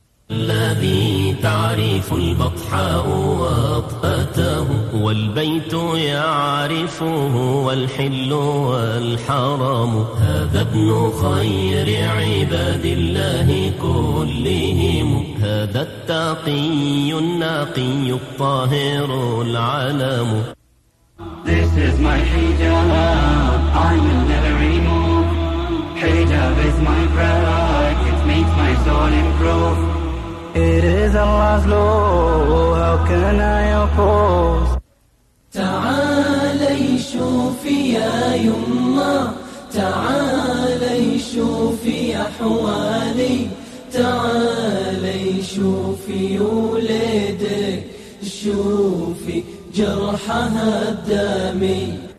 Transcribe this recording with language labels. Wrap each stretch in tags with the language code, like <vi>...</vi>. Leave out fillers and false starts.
<ar>الذي تعرف البطحاء وطأته والبيت يعرفه والحل والحرام هذا ابن خير عباد الله كلهم هذا التقي النقي الطاهر العلام</ar> <en>This is my hijab, I will never remove Hijab is my pride, it makes my soul improve It is Allah's law, how can I oppose?</en> <ar>تعالي شوفي يا يما تعالي شوفي أحوالي تعالي شوفي ولدك شوفي جرحها الدامي</ar>